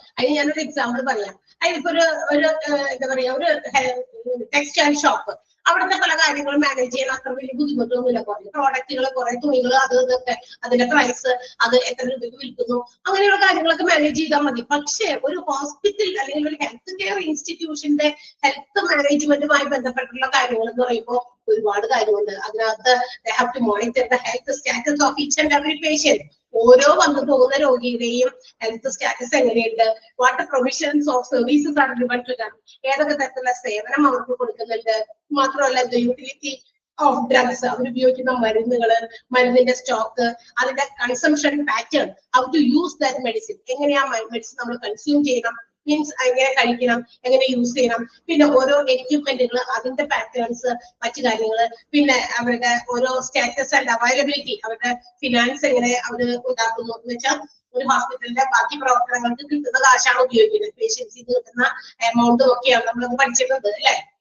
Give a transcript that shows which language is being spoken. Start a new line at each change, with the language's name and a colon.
Malayalam: അതിന് ഞാനൊരു എക്സാമ്പിൾ പറയാം. അതിനിപ്പോ ഒരു എന്താ പറയാ, ഒരു ടെക്സ്റ്റൈൽ ഷോപ്പ്, അവിടുത്തെ പല കാര്യങ്ങളും മാനേജ് ചെയ്യാൻ അത്ര വലിയ ബുദ്ധിമുട്ടൊന്നുമില്ല. കുറെ പ്രോഡക്റ്റുകൾ, കുറെ തുണികൾ, അത് ഇതൊക്കെ, അതിന്റെ പ്രൈസ്, അത് എത്ര രൂപയ്ക്ക് വിൽക്കുന്നു, അങ്ങനെയുള്ള കാര്യങ്ങളൊക്കെ മാനേജ് ചെയ്താൽ മതി. പക്ഷേ ഒരു ഹോസ്പിറ്റൽ അല്ലെങ്കിൽ ഒരു ഹെൽത്ത് കെയർ ഇൻസ്റ്റിറ്റ്യൂഷന്റെ ഹെൽത്ത് മാനേജ്മെന്റുമായി ബന്ധപ്പെട്ടുള്ള കാര്യങ്ങൾ എന്ന് പറയുമ്പോൾ ഒരുപാട് കാര്യമുണ്ട്.
English: അതിനകത്ത് they have to monitor the health status of each and every patient.
Malayalam: ഓരോ വന്നു പോകുന്ന രോഗിയുടെയും ഹെൽത്ത് സ്റ്റാറ്റസ് എങ്ങനെയുണ്ട്,
English: what provisions of services are given to them,
Malayalam: ഏതൊക്കെ തരത്തിലുള്ള സേവനം അവർക്ക് കൊടുക്കുന്നുണ്ട്, മാത്രമല്ല യൂട്ടിലിറ്റി ഓഫ് ഡ്രഗ്സ്, അവർ ഉപയോഗിക്കുന്ന മരുന്നുകള്, മരുന്നിന്റെ സ്റ്റോക്ക്, അതിന്റെ consumption pattern,
English: how to use that medicine,
Malayalam: എങ്ങനെയാ മെഡിസിൻ നമ്മൾ കൺസ്യൂം ചെയ്യണം, മീൻസ് എങ്ങനെ കഴിക്കണം, എങ്ങനെ യൂസ് ചെയ്യണം, പിന്നെ ഓരോ എക്യുപ്മെന്റുകൾ, അതിന്റെ പാറ്റേൺസ്, മറ്റു കാര്യങ്ങള്, പിന്നെ അവരുടെ ഓരോ സ്റ്റാറ്റസ് ആൻഡ് അവൈലബിലിറ്റി, അവരുടെ ഫിനാൻസ് എങ്ങനെ അവര് ഉണ്ടാക്കുന്നു എന്ന് വെച്ചാൽ ഒരു ഹോസ്പിറ്റലിന്റെ ബാക്കി പ്രവർത്തനങ്ങൾക്ക് കിട്ടുന്ന കാശാണ് ഉപയോഗിക്കുന്നത്, പേഷ്യൻസിന് കിട്ടുന്ന എമൗണ്ട് ഒക്കെയാണ് നമ്മളത് പഠിച്ചിട്ടുണ്ട് അല്ലെ?